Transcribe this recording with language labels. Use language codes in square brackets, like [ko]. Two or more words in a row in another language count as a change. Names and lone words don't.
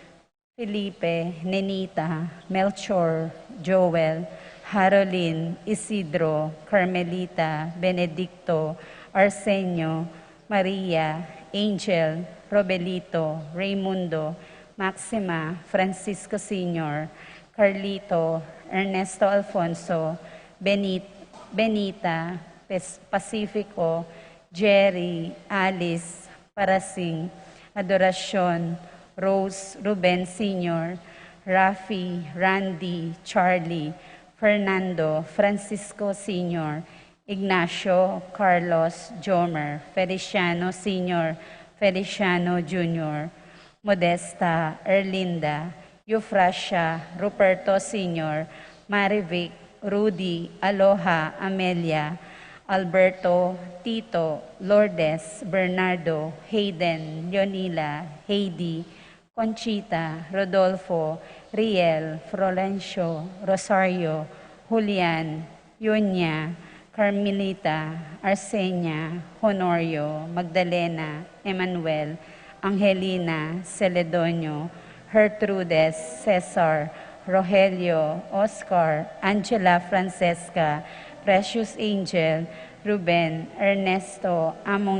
[tl] Felipe, Nenita, Melchor, Joel, Harolyn, Isidro, Carmelita, Benedicto, Arsenio, Maria, Angel, Robelito, Raimundo, Maxima, Francisco Sr., Carlito, Ernesto Alfonso, Benita, Pacifico, Jerry, Alice, Parasing, Adoracion, Rose, Ruben Sr., Rafi, Randy, Charlie, Fernando, Francisco Sr., Ignacio, Carlos, Jomer, Feliciano Sr., Feliciano Jr., Modesta, Erlinda, Eufrasia, Ruperto Sr., Marivic, Rudy, Aloha, Amelia, Alberto, Tito, Lourdes, Bernardo, Hayden, Leonila, Heidi, Conchita, Rodolfo, Riel, Florencio, Rosario, Julian, Yunya, Carmelita, Arsenia, Honorio, Magdalena, Emmanuel, Angelina, Celedonio, Gertrudes, Cesar, Rogelio, Oscar, Angela Francesca, Precious Angel, Ruben, Ernesto, Among